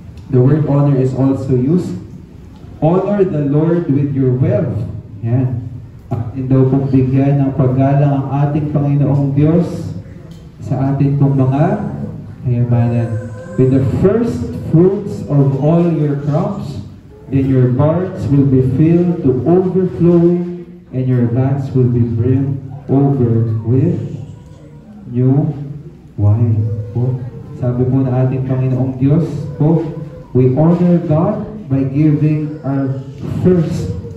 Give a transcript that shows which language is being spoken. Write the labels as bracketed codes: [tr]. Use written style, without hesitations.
[en] The word honor is also used. Honor the Lord with your wealth. [tl] Yan. Atin daw pong bigyan ng paggalang ang ating Panginoong Diyos sa atin pong mga kayamanan. [en] With the first fruits of all your crops, then your barns will be filled to overflowing, and your vats will be brimmed over with new wine. [tl] Po, sabi po na ating Panginoong Diyos, po, [en] we honor God by giving our first.